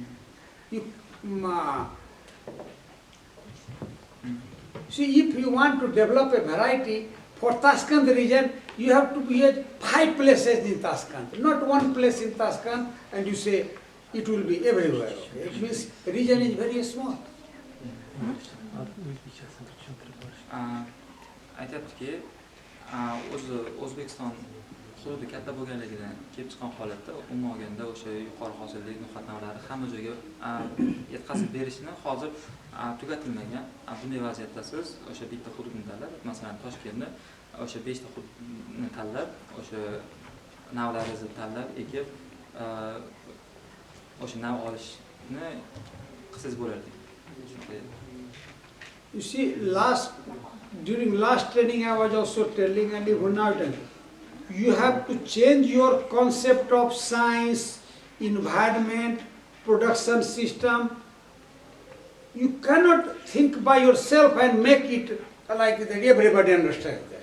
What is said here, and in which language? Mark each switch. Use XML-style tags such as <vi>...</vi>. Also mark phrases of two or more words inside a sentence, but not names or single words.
<en>See, if you want to develop a variety for Tashkent region, you have to be at 5 places in Tashkent, not one place in Tashkent, and you say it will be everywhere. Okay? It means the region is very small.</en> <uz>Aytayaptiki, o'zi O'zbekiston hududi katta bo'lganligidan kelib chiqqan holatda umuman olganda o'sha yuqori hosillik muqaddamlari hamma joyga yetkazib berishni hozir tugatilmagan. Bunday vaziyatda siz o'sha bitta hududni tanlab, masalan Toshkentni o'sha 5 ta hududni tanlab, o'sha navlaringizni tanlab ekib o'sha nav olishni qilsangiz bo'lardi.</uz> <en>You see, during last training I was also telling, and even now telling, you have to change your concept of science, environment, production system. You cannot think by yourself and make it like that everybody understands that.</en>